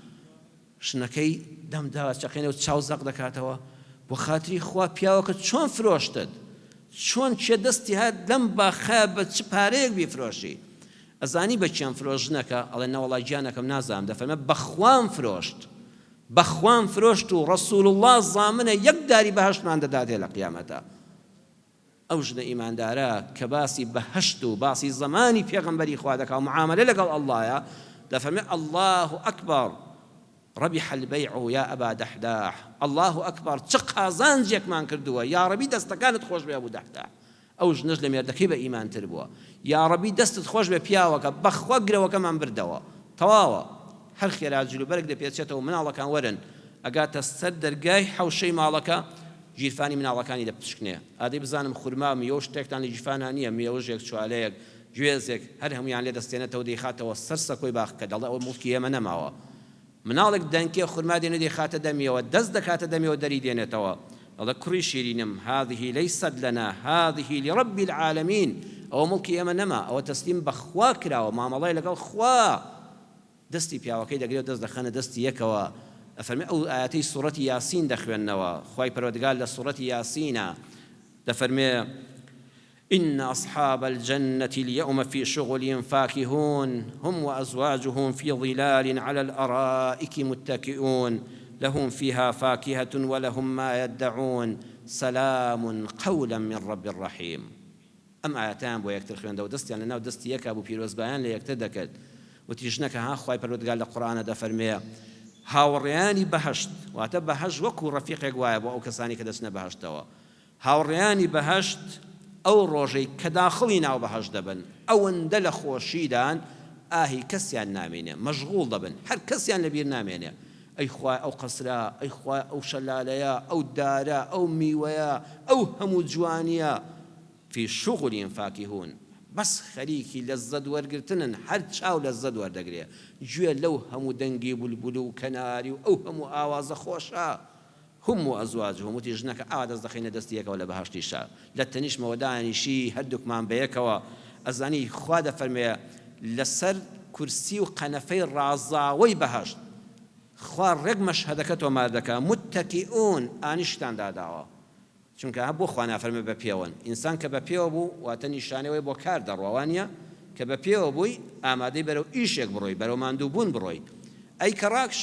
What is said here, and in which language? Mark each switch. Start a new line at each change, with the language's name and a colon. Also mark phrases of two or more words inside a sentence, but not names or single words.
Central Kurdish: شنەکەی دەمداوە چەقێنێ و چاو زەق دەکاتەوە بۆ خاتری خوا پیاوەکە چۆن فرۆشتت چۆن چێ دەستی هات لەم باخە بە چ پارەیەک بیفرۆشی ئەزانی بە چیان فرۆژنەکە ئەڵێ نەوەڵای گیانەکەم نازانم دەفەرمێ بەخوام فرۆشت بەخوام فرۆشت و ڕەسوول الله زامنە یەک داری بەهەشتمان دەداتێ لە قیامەتە ئەو ژنە ئیماندارە کە باسی بەهەشت و باسی زەمانی پێغەمبەری خوا دەکا و معاملە لەگەڵ ئەڵڵایە دەفەرمێ
Arabic: الله ئەکبەر ربح البيع يا أبا دحداح الله أكبر
Central Kurdish: قازان جێکمان کردووە یا ڕەبی دەستەکانت خۆش بێ بوو دەحداح ئەو ژنەش لە مێردەکەی بە ئیمانتر بووە یا ڕەبی دەستت خۆش بێ پیاوەکە بەخوا گرەوەکەمان بردەوە تەواوە هەر خێرا جلوبەرێک دەپێچێتەوە مناڵەکان وەرن ئەگاتە سەر دەرگای حەوشەی ماڵەکە گیرفانی مناڵەکانی دەپشکنێ ئادەی بزانم خورما میوە شتێکتان لە گیرفانان نییە میوەژێک چوالەیەک گوێزێک هەر هەمویان لێ دەستێنێتەوە دەیخاتەوە سەر سەکۆی باخەکە دەڵێ ئەوە موڵکی ئێمە نەماوە مناڵێک دەنکێ خورما دێنێ دەیخاتە دەمیەوە دەست دەکاتە دەمیەوە دەری دێنێتەوە ئەڵێ کوڕی شیرینم
Arabic: هذه ليست لنا هذه لرب العالمين
Central Kurdish: ئەوە مڵکی ئێمە نەما ئەوە تەسلیم بەخوا کراوە مامەڵای لەگەڵ خوا دەستی پیاوەکەی دەگرێت دەست دەخەنە دەستی یەکەوە ئەفەرمێ ئەو ئاەتەی سوورەتی یاسین دەخوێننەوە خوای پەروەردگار لە سوورەتی یاسینە دەفەرمێ
Arabic: إن أصحاب الجنة اليوم في شغل فاكهون هم وأزواجهم في ظلال على الأرائك متكئون لهم فيها فاكهة ولهم ما يدعون سلام قولا من رب رحيم
Central Kurdish: ئەم ئاەتان بۆ یەکتر خوێندەوە دەستیان لەناو دەستی یەکا بوو پیرۆزبایان لە یەکتر دەکرد وتیژنەکە ها خوای پەروەردگار لە قورئانە دەفەرمێ هاوڕێیانی بەهەشت واتە بەهەشت وەکو ڕەفیقێک وایە بۆ ئەو کەسانی کە دەچنە بەهەشتەوە هاوڕێیانی بەهەشت ئەو ڕۆژەی کە داخڵی ناو بەهەشت دەبن ئەوەندە لە خۆشیدان ئاهی کەسیان نامێنێ مەشغوڵ دەبن هەر کەسیان لەبیر نامێنێ ئەی خوای ئەو قەسرە ئەی خوای ئەو شەلالەیە ئەو دارە ئەو میوەیە ئەو هەموو جوانیە
Arabic: في شغل فاكهون
Central Kurdish: بس خەریکی لەزەت وەرگرتنن هەر چاو لەزەت وەردەگرێ گوێ لەو هەموو دەنگی بولبول و کەناری و ئەو هەموو ئاوازە خۆشە
Arabic: هم وأزواجهم
Central Kurdish: وتی ژنەکە ئاوا دەست دەخینە دەستی یەکەوە لە بەهەشتیشە لە تەنیشمەوە دانیشی هەردووکمان بەیەکەوە ئەزانی خوا دەفەرمێ لەسەر کورسی و قەنەفەی ڕازاوەی بەهەشت خوا ڕێک مەشهەدەکە تۆمار دەکا متەکیئون ئانیشتان داداوە چونکە بۆ خوا نافەرمێ بە پێوەن ئینسان کە بە پێوە بوو واتە نیشانەوەی بۆ کار دەڕۆوانیە کە بە پێوە بووی ئامادەی بەرەو ئیشێک بڕۆی بەرەو ماندووبوون بڕۆی ئەی کە